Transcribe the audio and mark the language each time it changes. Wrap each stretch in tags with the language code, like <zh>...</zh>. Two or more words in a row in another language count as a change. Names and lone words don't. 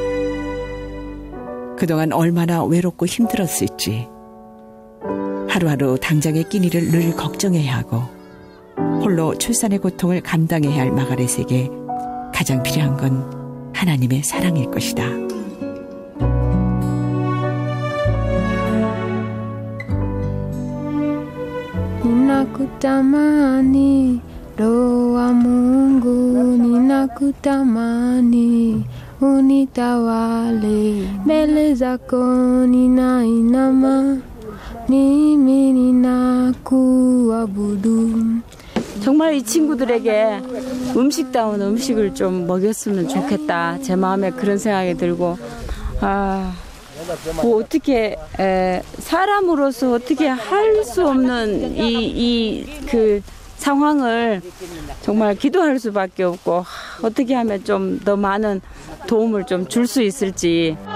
<ko>그동안 얼마나 외롭고 힘들었을지. 하루하루 당장의 끼니를 늘 걱정해야 하고 홀로 출산의 고통을 감당해야 할 마가렛에게 가장 필요한 건 하나님의 사랑일 것이다.</ko> <sw>Ninakutamani Roho wa Mungu, ninakutamani unitawale, mbele zako ninainama, mimi ninakuabudu.</sw> <ko>정말 이 친구들에게 음식다운 음식을 좀 먹였으면 좋겠다. 제 마음에 그런 생각이 들고 뭐 어떻게 사람으로서 어떻게 할 수 없는 그 상황을 정말 기도할 수밖에 없고 어떻게 하면 좀 더 많은 도움을 좀 줄 수 있을지.</ko>